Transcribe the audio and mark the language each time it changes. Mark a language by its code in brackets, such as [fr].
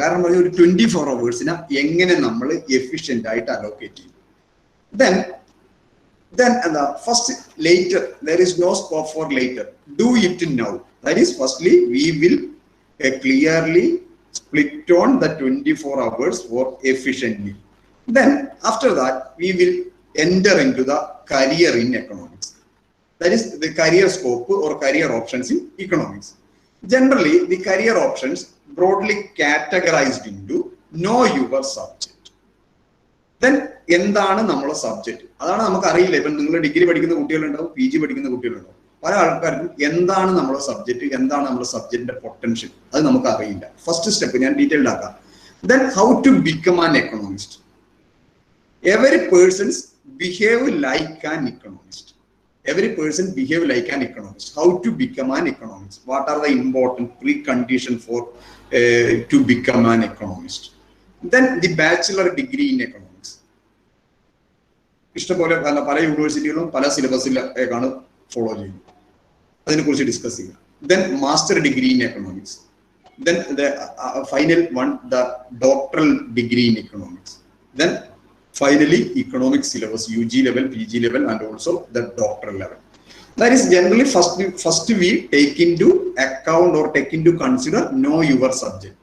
[ml] കാരണം ഒരു 24 hours-നെ എങ്ങനെ നമ്മൾ എഫിഷ്യന്റ് ആയിട്ട് അലോക്കേറ്റ് ചെയ്യും. [en] Then first later, there is no scope for later. Do it now. That is, firstly we will clearly split on the 24 hours for efficiently. Then after that we will enter into the career in economics. That is the career scope or career options in economics. Generally, the career options broadly categorized into know your subject. [ml] Then എന്താണ് നമ്മുടെ subject? അതാണ് നമുക്ക് അറിയില്ല. ഇപ്പം നിങ്ങൾ degree പഠിക്കുന്ന കുട്ടികളുണ്ടാവും, PG പഠിക്കുന്ന കുട്ടികളുണ്ടാവും. പല ആൾക്കാർക്കും എന്താണ് നമ്മുടെ സബ്ജക്ട്, എന്താണ് നമ്മുടെ സബ്ജക്റ്റിന്റെ പൊട്ടൻഷ്യൽ, അത് നമുക്ക് അറിയില്ല. ഫസ്റ്റ് സ്റ്റെപ്പ് ഞാൻ ഡീറ്റെയിൽഡ് ആക്കാം. [en] Then how to become an economist. Every person behave like an economist. every person behave like an economist. How to become an economist? What are the important preconditions for to become an economist? Then the bachelor degree in economics. [ml] ഇഷ്ടംപോലെ പല യൂണിവേഴ്സിറ്റികളും പല സിലബസിലാണ് follow ചെയ്യുന്നത്. അതിനെക്കുറിച്ച് discuss ചെയ്യുക. [en] Then master degree in economics. Then the final one, the doctoral degree in economics. Then finally economic syllabus, UG level, PG level, and also the doctoral level. That is generally first we take into account or take into consider know your subject.